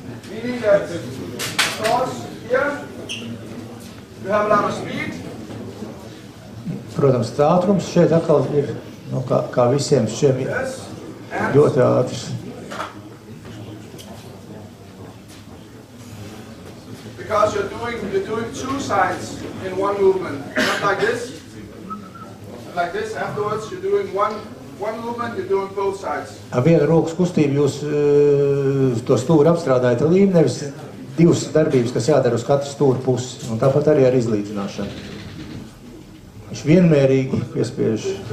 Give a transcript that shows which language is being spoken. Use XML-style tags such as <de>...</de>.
<en>Meaning that across here you have a lot of speed.</en> <lv>Protams, ātrums šeit atkal ir, nu, kā visiem šiem ļoti ātrs.</lv> <en>Because you're doing two sides in one movement, not like this. Like this. Afterwards, you're doing one movement. You're doing both sides.</en> <lv>Ar vienu rokas kustību jūs to stūri apstrādājat ar līmeni, nevis divas darbības, kas jādara uz katru stūri pusi. Un tāpat arī ar izlīdzināšanu. Viņš vienmērīgi piespiež.</lv>